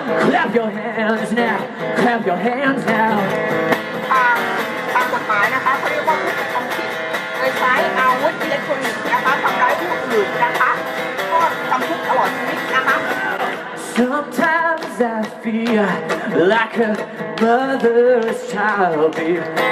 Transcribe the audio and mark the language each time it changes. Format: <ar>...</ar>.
<en>Clap your hands now, clap your hands now.</en> <th>ตามกฎหมายนะคะเขาเรียกว่าผู้กระทำผิดโดยใช้อาวุธอิเล็กทรอนิกส์นะคะทำร้ายผู้อื่นนะคะก็จำคุกตลอดชีวิตนะคะ</th> <en>Sometimes I feel like a motherless child, babe.</en>